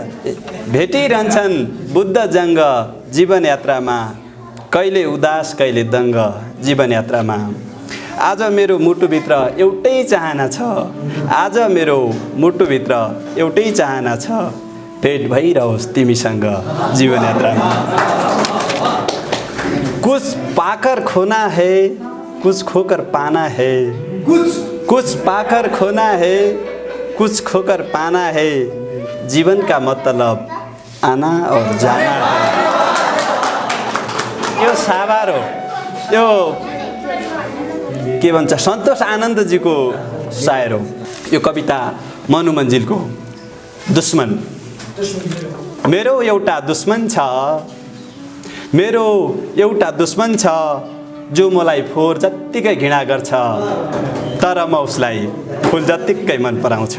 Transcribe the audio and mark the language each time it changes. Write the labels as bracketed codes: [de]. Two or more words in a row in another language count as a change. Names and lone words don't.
[ne] भेटिरहन्छन् बुद्ध जङ्ग जीवन यात्रामा, कहिले उदास कहिले दङ्ग जीवन यात्रामा। आज मेरो मुटुभित्र एउटै चाहना छ, आज मेरो मुटुभित्र एउटै चाहना छ, भेट भइरहोस् तिमीसँग जीवन यात्रामा। [hi] कुछ पाकर खोना है, कुछ खोकर पाना है, कुछ पाकर खोना है, कुछ खोकर पाना है, जीवन का मतलब आना और जाना है। [ne] यो साबार हो, यो के भन्छ सन्तोष आनन्दजीको शायर हो। यो कविता मनु मञ्जिलको हो। दुश्मन। मेरो एउटा दुश्मन छ, मेरो एउटा दुश्मन छ, जो मलाई फोहोर जत्तिकै घृणा गर्छ, तर म उसलाई फुल जत्तिकै मन पराउँछु।